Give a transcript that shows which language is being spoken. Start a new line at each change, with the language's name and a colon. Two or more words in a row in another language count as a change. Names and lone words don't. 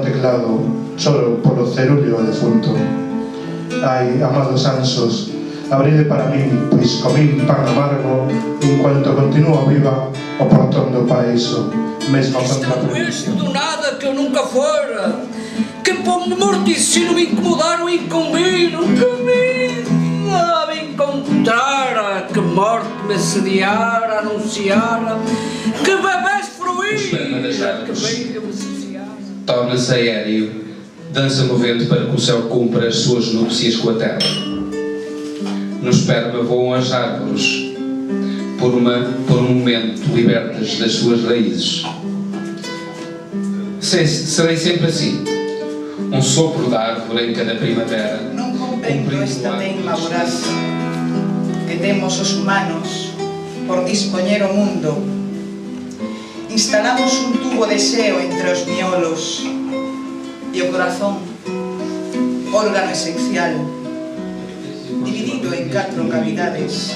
Galician: chorado, choro polo cerullo defunto. Ai, amados anxos, abride para min, pois comín pan amargo, en cuanto continuo viva o portón do paraíso, mesmo contra
Portuguese: Estando este do nada que eu nunca fora, que por morticínio me incomodaram e comigo, que me encontrara, que morte me assediara, anunciara, que bebés fruíra, que beira me saciara. Torna-se aéreo, dança movente para que o céu cumpra as suas núpcias com a terra. No esperma voam as árvores, por um momento libertas das suas raízes. Serei sempre assim, um sopro da árvore em cada primavera.
Galician: Non comprendo esta teima voraz que temos os humanos por dispoñer o mundo. Instalamos un tubo de xeo entre os miolos e o corazón, órgano esencial, dividido en 4 cavidades.